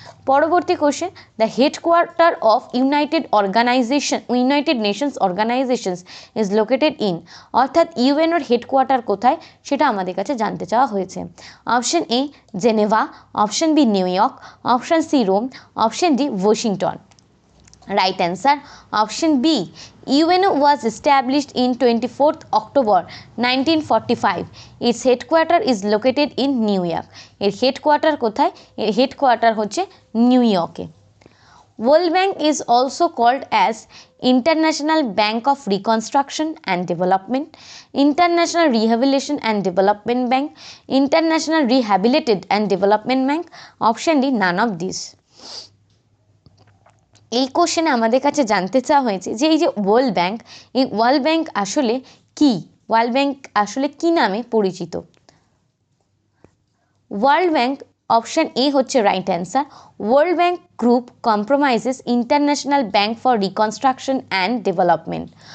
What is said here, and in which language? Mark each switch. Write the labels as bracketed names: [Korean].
[English] পরবর্তী question, the headquarter of United Nations organisations is located in. [Bangla] অর্থাৎ ইউএনওর headquarter কোথায় সেটা আমাদের কাছে জানতে চাওয়া হয়েছে। Option A Geneva, option B new York, option C Rome, option D Washington. [English] Right answer option B. UNO was established in 24th October 1945. Its headquarter is located in New York. [Bangla] এর headquarter কোথায়? এর headquarter হচ্ছে new ইয়র্কে। [English] World Bank is also called as International Bank of Reconstruction and Development, International Rehabilitation and Development Bank, International Rehabilitated and Development Bank. Option D, none of these. [Bangla] এই কোশ্চেনে আমাদের কাছে জানতে চাওয়া হয়েছে যে এই যে ওয়ার্ল্ড ব্যাংক, এই ওয়ার্ল্ড ব্যাংক আসলে কি? ওয়ার্ল্ড ব্যাংক আসলে কি নামে পরিচিত? [English] World bank option A হচ্ছে right answer. World bank group compromises international bank for reconstruction and development.